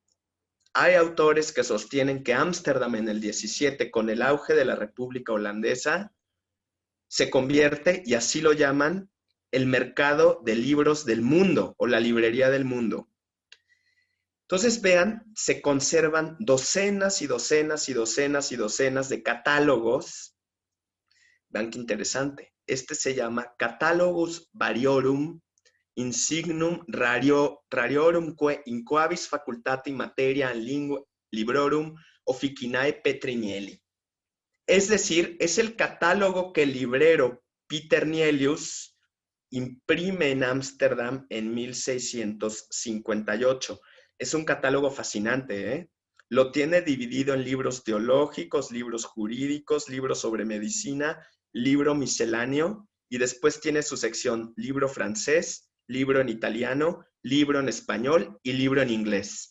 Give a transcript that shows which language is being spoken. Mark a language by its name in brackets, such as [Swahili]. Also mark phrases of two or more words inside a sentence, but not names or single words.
[Spanish] Hay autores que sostienen que Ámsterdam en el 17, con el auge de la República Holandesa, se convierte, y así lo llaman, el mercado de libros del mundo, o la librería del mundo. Entonces, vean, se conservan docenas y docenas y docenas y docenas de catálogos. Vean qué interesante. Este se llama Catalogus Variorum Insignum Rariorum in Quavis Facultati Materia Librorum Officinae Petrinielli. Es decir, es el catálogo que el librero Peter Nielius imprime en Ámsterdam en 1658. Es un catálogo fascinante, ¿eh? Lo tiene dividido en libros teológicos, libros jurídicos, libros sobre medicina, libro misceláneo, y después tiene su sección libro francés, libro en italiano, libro en español y libro en inglés.